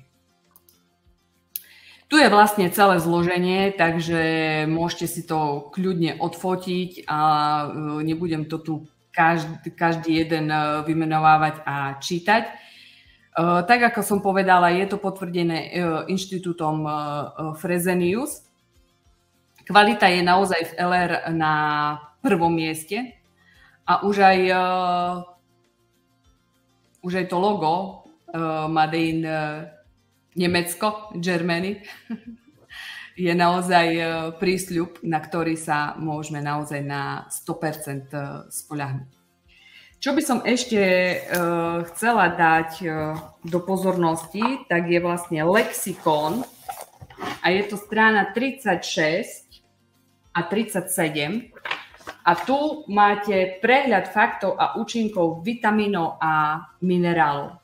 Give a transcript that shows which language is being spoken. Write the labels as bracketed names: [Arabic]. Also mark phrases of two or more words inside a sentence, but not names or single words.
[Slovak] Tu je vlastne celé zloženie, takže môžete si to kľudne odfotiť a nebudem to tu každý jeden vymenovávať a čítať. Tak ako som povedala, je to potvrdené Inštitútom Fresenius. Kvalita je naozaj v LR na prvom mieste a už aj to logo [English] Made in [Slovak] Nemecko, Germany, je naozaj prísľub, na ktorý sa môžeme naozaj na 100% spoľahnúť. Čo by som ešte chcela dať do pozornosti, tak je vlastne lexikon a je to strana 36 a 37 a tu máte prehľad faktov a účinkov vitamínov a minerálov.